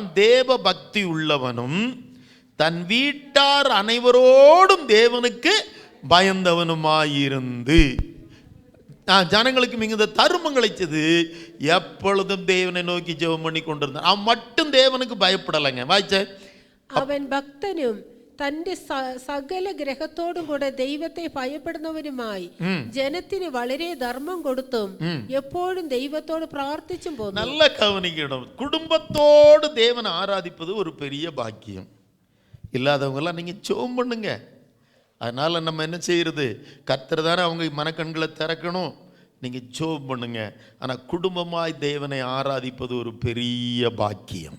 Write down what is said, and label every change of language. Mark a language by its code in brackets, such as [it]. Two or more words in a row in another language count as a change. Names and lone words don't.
[ta] தேவ பக்தி உள்ளவனும் தன் வீட்டார் அனைவரோடும் தேவனுக்கு பயந்தவனுமாயிருந்து ஜனங்களுக்கு மிகுந்த தருமங்களை செய்து எப்பொழுதும் தேவனை நோக்கி ஜெபம் பண்ணி கொண்டிருந்தான். அவன் மட்டும் தேவனுக்கு பயப்படலைங்க. வாய்ச்ச [ml] അവൻ ഭക്തനും തന്റെ സകല ഗ്രഹത്തോടും കൂടെ ദൈവത്തെ ഭയപ്പെടുന്നവനുമായി ജനത്തിന് വളരെ ധർമ്മം കൊടുത്തും എപ്പോഴും ദൈവത്തോട് പ്രാർത്ഥിച്ചും പോകുന്നു. [ta] நல்ல கவனிக்கணும். குடும்பத்தோடு தேவனை ஆராதிப்பது ஒரு பெரிய பாக்கியம். இல்லாதவங்கெல்லாம் நீங்கள் ஜெபம் பண்ணுங்க. அதனால் நம்ம என்ன செய்யறது? கர்த்தர் தானே அவங்க மனக்கண்களை திறக்கணும். நீங்கள் ஜெபம் பண்ணுங்க. ஆனால் குடும்பமாய் தேவனை ஆராதிப்பது ஒரு பெரிய பாக்கியம்.